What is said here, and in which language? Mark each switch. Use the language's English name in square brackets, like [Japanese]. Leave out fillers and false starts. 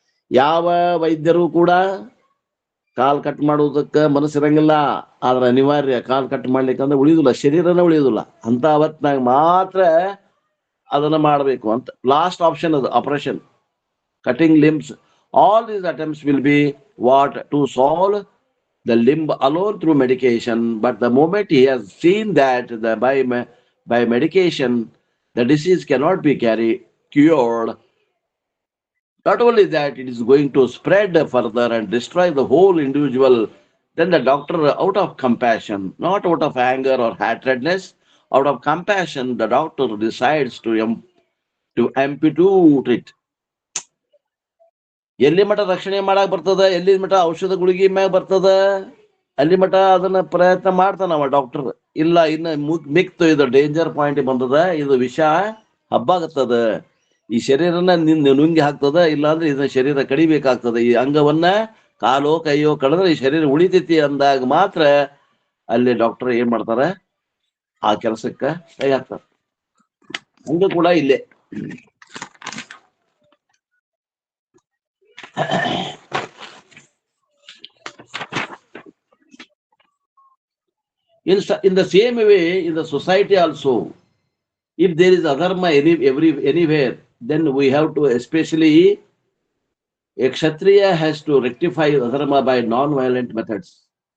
[Kannada] ಯಾವ ವೈದ್ಯರು ಕೂಡ ಕಾಲ್ ಕಟ್ ಮಾಡುವುದಕ್ಕೆ ಮನಸ್ಸಿರಂಗಿಲ್ಲ, ಆದ್ರೆ ಅನಿವಾರ್ಯ ಕಾಲ್ ಕಟ್ ಮಾಡ್ಲಿಕ್ಕಂದ್ರೆ ಉಳಿಯುದಿಲ್ಲ, ಶರೀರನ ಉಳಿಯುದಿಲ್ಲ. ಅಂತ ಹೊತ್ನಾಗ ಮಾತ್ರ ಅದನ್ನ ಮಾಡಬೇಕು ಅಂತ. [English] Last option ಅದು operation, cutting limbs. All these attempts will be what? To solve the limb alone through medication. But the moment he has seen that by medication the disease cannot be cured, not only that, it is going to spread further and destroy the whole individual, then the doctor, out of compassion, not out of anger or hatredness, out of compassion, the doctor decides to amputate it. [Kannada] ಎಲ್ಲಿ ಮಠ ರಕ್ಷಣೆ ಮಾಡಕ್ ಬರ್ತದ, ಎಲ್ಲಿ ಮಠ ಔಷಧ ಗುಳಿಗೆ ಮ್ಯಾಗ ಬರ್ತದ, ಅಲ್ಲಿ ಮಠ ಅದನ್ನ ಪ್ರಯತ್ನ ಮಾಡ್ತಾನವ ಡಾಕ್ಟರ್. ಇಲ್ಲ ಇನ್ನು ಮಿಕ್ತು, ಇದು ಡೇಂಜರ್ ಪಾಯಿಂಟ್ ಬಂದದ, ಇದು ವಿಷ ಹಬ್ಬಾಗತ್ತದ, ಈ ಶರೀರನ ನುಂಗಿ ಹಾಕ್ತದ, ಇಲ್ಲಾಂದ್ರೆ ಇದನ್ನ ಶರೀರ ಕಡಿಬೇಕಾಗ್ತದ, ಈ ಅಂಗವನ್ನ ಕಾಲೋ ಕೈಯೋ ಕಡಿದ್ರೆ ಈ ಶರೀರ ಉಳಿತೈತಿ ಅಂದಾಗ ಮಾತ್ರ ಅಲ್ಲಿ ಡಾಕ್ಟರ್ ಏನ್ ಮಾಡ್ತಾರ, ಆ ಕೆಲಸಕ್ಕ ಕೈ ಹಾಕ್ತಾರ. ಹಂಗ ಕೂಡ ಇಲ್ಲೇ [English] in the same way in the society also, if there is adharma anywhere, then we have to, especially a kshatriya has to rectify adharma by non-violent methods.